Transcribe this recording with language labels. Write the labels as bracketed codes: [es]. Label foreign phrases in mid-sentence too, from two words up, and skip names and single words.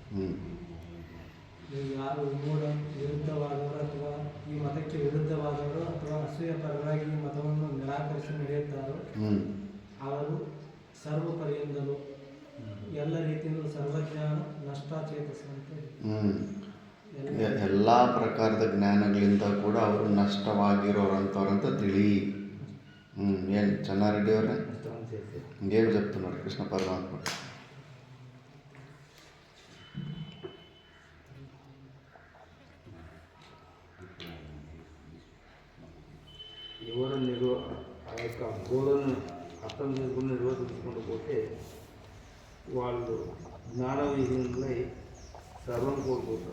[kn] ನೀವು ಯಾರು ವಿರುದ್ಧವಾದವರು ಅಥವಾ ಈ ಮತಕ್ಕೆ ವಿರುದ್ಧವಾದವರು ಅಥವಾ ಅಸೂಯ ಪರವಾಗಿ ಈ ಮತವನ್ನು ನಿರಾಕರಿಸಿ ನಡೆಯುತ್ತಾರೋ ಅವರು ಸರ್ವ ಪರಿಯಿಂದಲೂ ಎಲ್ಲ ರೀತಿಯಲ್ಲೂ ಸರ್ವಜ್ಞಾನ ನಷ್ಟಾಚೇತಸ ಅಂತ ಎಲ್ಲ ಪ್ರಕಾರದ ಜ್ಞಾನಗಳಿಂದ ಕೂಡ ಅವರು ನಷ್ಟವಾಗಿರೋರಂಥವ್ರಂತ ತಿಳಿ. ಏನು ಚೆನ್ನಾರೆಡ್ಡಿ ಅವರೇ [te] ఇంకేం చెప్తున్నారు కృష్ణ పరమాత్మ? ఎవరు ఆ యొక్క గోలను అర్థం చేసుకుని నిర్వర్తించుకుంటూ పోతే వాళ్ళు జ్ఞానవిహీనులై సర్వం కోల్పోతారు.